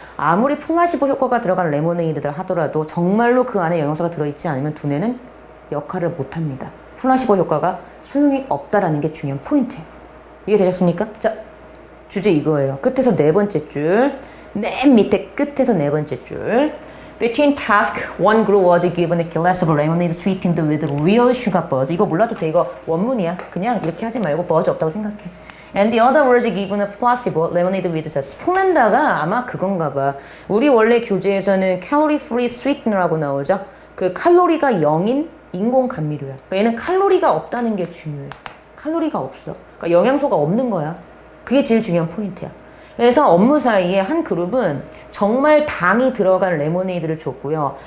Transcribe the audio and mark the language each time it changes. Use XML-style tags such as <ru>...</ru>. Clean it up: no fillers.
<ko>아무리 플라시보 효과가 들어간 레모네이드를 하더라도 정말로 그 안에 영양소가 들어있지 않으면 두뇌는 역할을 못합니다. 플라시보 효과가 소용이 없다라는 게 중요한 포인트예요. 이해되셨습니까? 자, 주제 이거예요. 끝에서 네 번째 줄, 맨 밑에 끝에서 네 번째 줄.</ko> <en>Between task, one group was given a glass of lemonade sweetened with real sugar buzz.</en> <ko>이거 몰라도 돼. 이거 원문이야. 그냥 이렇게 하지 말고 buzz 없다고 생각해.</ko> <en>And the other was given a placebo lemonade with just</en> <ko>스플렌다가 아마 그건가 봐. 우리 원래 교재에서는 칼로리 프리 스위트너라고 나오죠. 그 칼로리가 0인 인공 감미료야. 그러니까 얘는 칼로리가 없다는 게 중요해. 칼로리가 없어. 그러니까 영양소가 없는 거야. 그게 제일 중요한 포인트야. 그래서 업무 사이에 한 그룹은 정말 당이 들어간 레모네이드를 줬고요.</ko>